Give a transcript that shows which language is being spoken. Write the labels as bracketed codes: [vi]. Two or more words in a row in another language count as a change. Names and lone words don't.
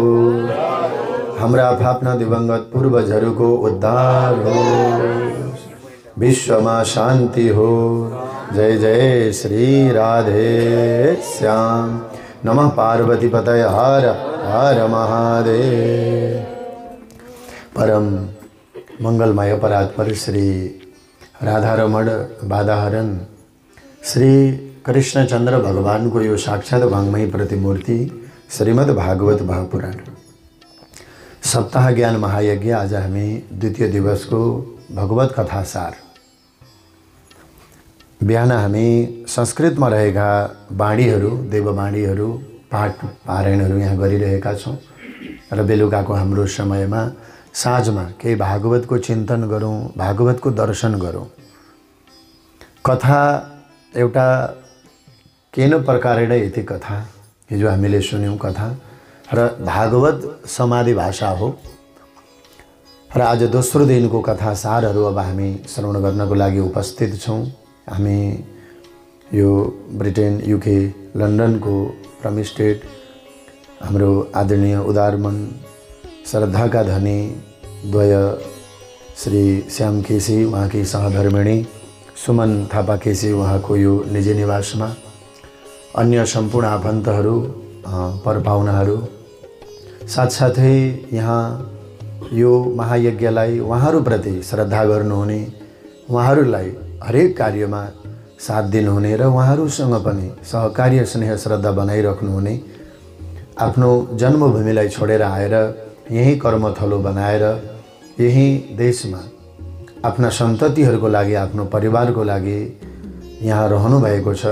[ne] हाम्रा आफ्ना दिवंगत पूर्वजहरूको उद्धार हो। विश्वमा शान्ति हो। [sa] जय जय श्री राधे श्याम। नमः पार्वती पतये हर हर महादेव। [ne] परम मंगलमय परात्पर श्री राधारमण बाधाहरण श्री कृष्णचंद्र भगवान को यो साक्षात वाङ्मयी प्रतिमूर्ति श्रीमद् भागवत महापुराण सप्ताह ज्ञान महायज्ञ। आज हामी द्वितीय दिवस को भगवत कथा सार बिहान हामी संस्कृत में रहेका बाणीहरू देववाणीहरू पाठ पारायणहरू यहाँ गरिरहेका छौं र बेलुकाको हाम्रो समयमा साँझमा केही भागवत को चिंतन गरौं, भागवत को दर्शन गरौं। कथा एउटा [sa] केन प्रकारेण इति [ne] कथा हिजो हामीले सुन्यौं कथा र भागवत समाधि भाषा हो र आज दोस्रो दिनको कथा सारहरू अब हामी श्रवण गर्नको लागि उपस्थित छौं। हामी यो ब्रिटेन युके लन्डन को प्रमी स्टेट हाम्रो आदरणीय उदारमन श्रद्धा का धनी द्वय श्री श्याम केसी वहाँ की सहधर्मिणी सुमन थापा केसी वहाँ को यो निजी निवास में अन्य संपूर्ण आफन्तहरू परपाहुनाहरू साथसाथै यहाँ यो महायज्ञलाई उहाँहरूप्रति श्रद्धा गर्नुहुने उहाँहरूलाई हरेक कार्यमा साथ दिनुहुने र उहाँहरूसँग पनि सहकार्य स्नेह श्रद्धा बनाइराख्नुहुने आफ्नो जन्मभूमिलाई छोडेर आएर यही कर्मथलो बनाएर यही देशमा आफ्ना सन्ततिहरूको लागि आफ्नो परिवारको लागि यहाँ रहनु भएको छ।